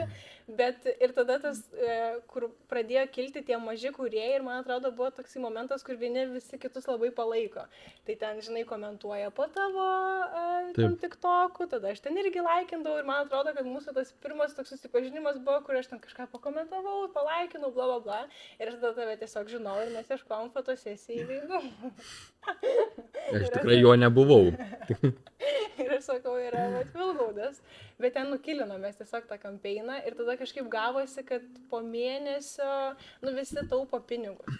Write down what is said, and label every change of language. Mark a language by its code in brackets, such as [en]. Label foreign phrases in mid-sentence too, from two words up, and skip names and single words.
[lt] Bet ir tada tas, kur pradėjo kilti tie maži kūrėjai ir man atrodo buvo toksai momentas, kur vieni visi kitus labai palaiko. Tai ten, žinai, komentuoja po tavo TikTokų, tada aš ten irgi laikindavau ir man atrodo, kad mūsų tas pirmas toks susipažinimas buvo, kur aš ten kažką pakomentavau, palaikinau, bla bla bla. Ir tada tave tiesiog žinau ir mes ieškojom fotosesijai veidų. Aš tikrai jo nebuvau. Ir aš sakau, yra Vilgaudas. Bet ten nukilinom mes tiesiog tą kampeiną ir tada kažkaip gavosi, kad po mėnesio, visi taupo pinigus.